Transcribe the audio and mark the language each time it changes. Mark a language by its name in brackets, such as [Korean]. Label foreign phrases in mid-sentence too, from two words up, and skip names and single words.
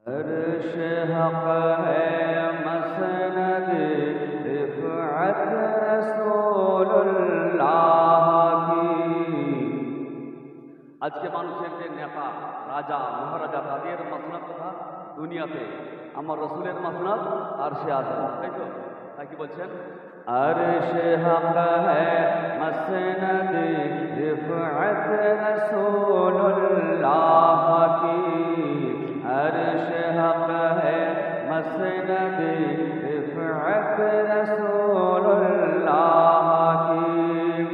[Urdu] عرش حق ہے مسند رفعت رسول اللہ کی। [Bangla] আজকে মানুষের যে নেতা রাজা মহারাজা তাদের মাসনাদ কথা দুনিয়াতে, আমার রসুলের মাসনাদ আরশে আযম, তাই তো? তাই কি বলছেন? [Urdu] عرش حق ہے مسند رفعت رسول اللہ کی، عرش حق ہے مسند رفعت رسول اللہ کی،